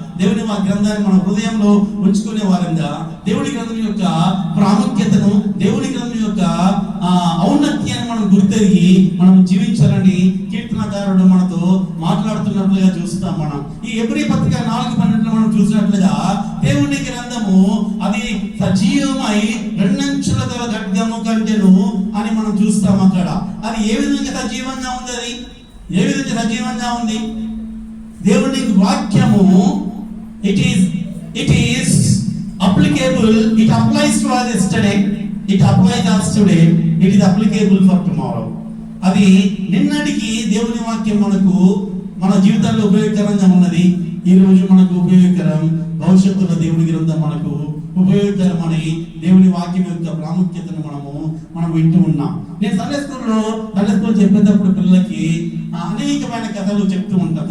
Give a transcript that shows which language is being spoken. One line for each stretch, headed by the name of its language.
Telugu: దేవుని ఆ గ్రంథాన్ని మన హృదయంలో ఉంచుకునే వారంగా దేవుని గ్రంథం యొక్క ప్రాముఖ్యతను, దేవుని గ్రంథం యొక్క ఔన్నత్యాన్ని మనం గుర్తెరిగి మనం జీవించాలని కీర్తనకారుడు మనతో మాట్లాడుతున్నట్లుగా చూస్తాం. మనం ఈ హెబ్రీ పత్రిక 4:12 మనం చూసినట్లుగా దేవుని గ్రంథము అది సజీవమై రెండంచుల గల ఖడ్గము కంటెను అని మనం చూస్తాం. అక్కడ అది ఏ విధంగా సజీవంగా ఉంది, అది ఏ విధంగా సజీవంగా ఉంది? దేవుని వాక్యము
English: it is applicable, it applies to us yesterday, it applies us today, it is applicable for tomorrow.
Telugu: అది నిన్నటికి దేవుని వాక్యం మనకు మన జీవితాల్లో ఉపయోగకరంగా ఉన్నది, ఈ రోజు మనకు ఉపయోగకరం, భవిష్యత్తులో దేవుని గ్రంథం మనకు ఉపయోగకరమని దేవుని వాక్యం యొక్క ప్రాముఖ్యతను మనం వింటూ ఉన్నాం. నేను సండే స్కూల్ చెప్పేటప్పుడు పిల్లలకి అనేకమైన కథలు చెప్తూ ఉంటాను.